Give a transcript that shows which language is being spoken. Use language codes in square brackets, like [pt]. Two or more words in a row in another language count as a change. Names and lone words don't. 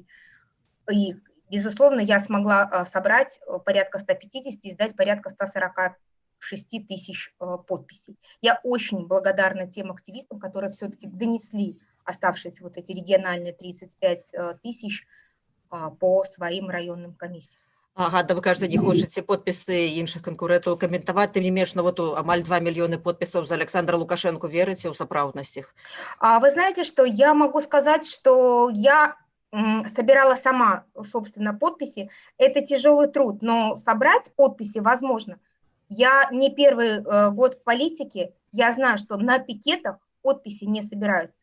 [ru] И, безусловно, я смогла собрать порядка 150 и сдать порядка 146 тысяч подписей. Я очень благодарна тем активистам, которые все-таки донесли оставшиеся вот эти региональные 35 тысяч по своим районным комиссиям. Да вы кажется, [be] не хочаце подпісы іншых канкурэнтаў каментаваць, тым не менш, ну вот амаль 2 мільёны подпісаў за Александра Лукашенко, верыце ў сапраўднасць іх? [ru] Вы знаете, что я могу сказать, что я собирала сама, собственно, подписи. Это тяжелый труд, но собрать подписи возможно. Я не первый год в политике, я знаю, что на пикетах подписи не собираются.